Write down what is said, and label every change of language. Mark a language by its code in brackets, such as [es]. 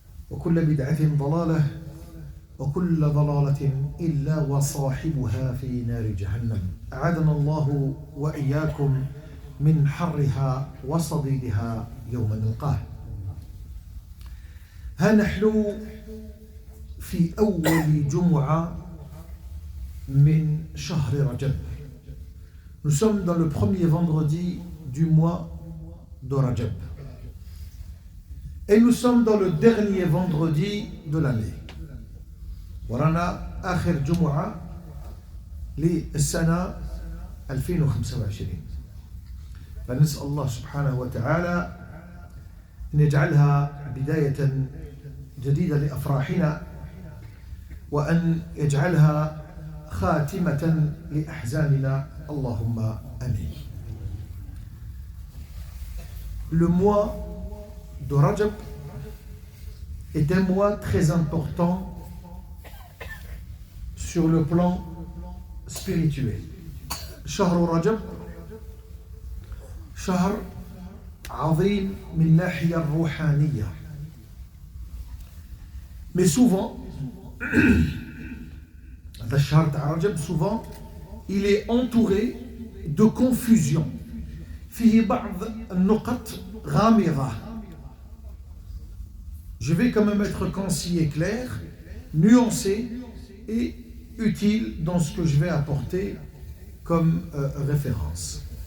[ar] وكل بدعة ضلالة وكل ضلالة إلا وصاحبها في نار جهنم أعاذنا الله وإياكم من حرها وصديدها يوم نلقاه. ها نحن في أول جمعة من شهر رجب. [fr] Nous sommes dans le premier vendredi du mois de Rajab. Et nous sommes dans le dernier vendredi de l'année. [ar] ورانا آخر جمعة للسنة 2025. فنسأل الله سبحانه وتعالى أن يجعلها بداية جديدة لأفراحنا وأن يجعلها خاتمة لأحزاننا اللهم آمين. [fr] Le mois de Rajab est un mois très important sur le plan spirituel. [ar] شهر رجب شهر عظيم من ناحية الروحانية. [fr] Mais souvent, [ar] هذا الشهر تاع رجب [fr] souvent il est entouré de confusion. [ar] فيه بعض النقط غامضة. [fr] Je vais quand même être concis et clair, nuancé et utile dans ce que je vais apporter comme référence.